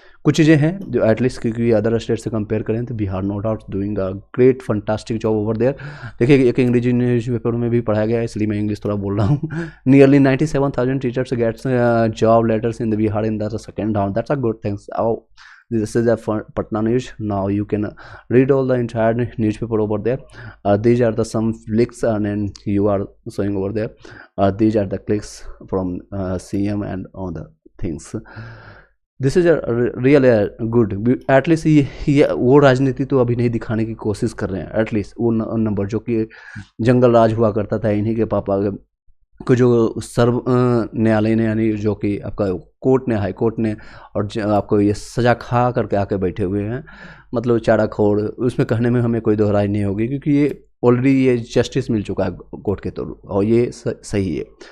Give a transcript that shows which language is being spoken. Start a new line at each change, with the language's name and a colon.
Hindi: कुछ चीज़ें हैं जो एटलीस्ट क्योंकि अदर स्टेट से कंपेयर करें तो Bihar
English: No doubt doing a great fantastic job over there.
Hindi: देखिए एक अंग्रेजी न्यूज़पेपर में भी पढ़ाया गया है, इसलिए मैं इंग्लिश थोड़ा बोल रहा हूँ।
English: Nearly 97,000 teachers gets job letters in the Bihar in the second round, that's a good things. This is a Patna news. Now you can read all the entire newspaper over there. These are the some links and you are showing over there. These are the clicks from CM and all the things. This is real good.
Hindi: At least ये वो राजनीति तो अभी नहीं दिखाने की कोशिश कर रहे हैं, एटलीस्ट वो नंबर जो कि जंगल राज हुआ करता था इन्हीं के पापा को, जो सर्व न्यायालय ने यानी जो कि आपका कोर्ट ने, हाई कोर्ट ने, और आपको ये सज़ा खा करके आके बैठे हुए हैं, मतलब चारा खोड़, उसमें कहने में हमें कोई दोहराई नहीं होगी क्योंकि ये ऑलरेडी ये जस्टिस मिल चुका है कोर्ट के तौर और ये सही है।